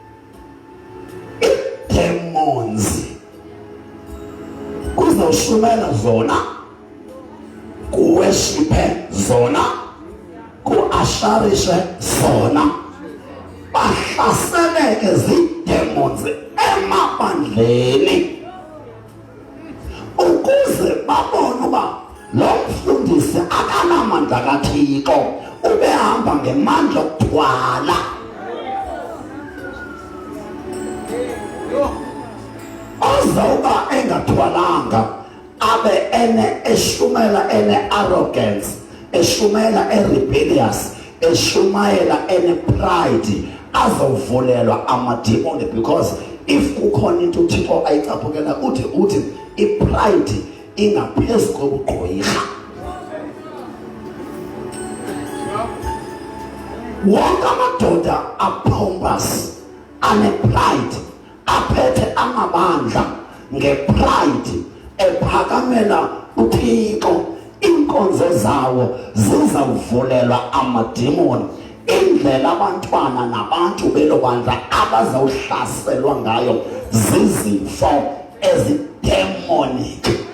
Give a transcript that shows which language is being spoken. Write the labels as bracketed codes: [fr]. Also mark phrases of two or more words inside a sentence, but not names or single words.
[xh] I-demons kuzawushumela zona, kuweshiphe zona, kuasharishe zona, bahlaseleke zii-demons emabandleni ukuze babone uba lo mfundisi akanamandla kaThixo, ubehamba ngemandla okuthwala. Ozawuba engathwalanga abe eshumela ene-arrogance, eshumela e-rebellious, eshumayela ene-pride, azawuvulelwa amadimoni. [en] Because if [xh] kukhona into uThixo ayicaphukela uthi i-pride ingaphezu kobugqwirha. Wonke amadoda apompous ane-pride aphethe amabandla nge-pride ephakamela uThixo, inkonzo zawo zizawuvulelwa amadimoni. Indlela abantwana nabantu belo bandla abazawuhlaselwa ngayo zizifo ezi-demonic.